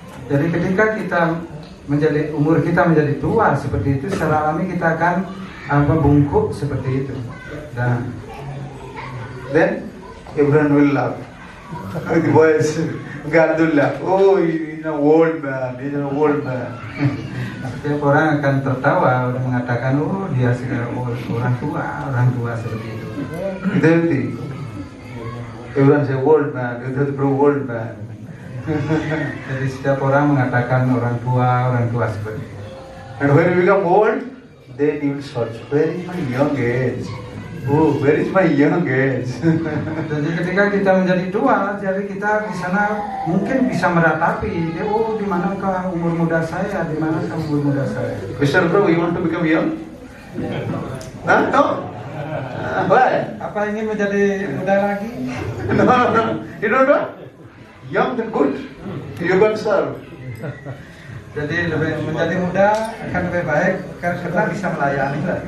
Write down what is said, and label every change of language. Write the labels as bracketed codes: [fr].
[id] Jadi ketika kita umur kita menjadi tua seperti itu, secara alami kita akan bungkuk seperti itu. Dan [en] then everyone will laugh. The boys, God will laugh. Oh, he's an old man. He's an old man. [id] setiap orang akan tertawa dan mengatakan, oh dia sudah orang tua seperti itu. [en] Itu. Everyone say old man. Itu bro old man. [id] Jadi setiap orang mengatakan orang tua seperti itu. [en] And when you become old, then you will search, where is my young age? Oh, where is my young age? [id] Jadi ketika kita menjadi tua, jadi kita di sana mungkin bisa meratapi, oh di manakah umur muda saya, di manakah umur muda saya. [en] Mr. Bro, you want to become young? Huh? No? Why? [id] Apa ingin menjadi muda lagi? [en] No. You don't know? Young and good. You can serve. [id] Jadi menjadi muda akan lebih baik karena bisa melayani.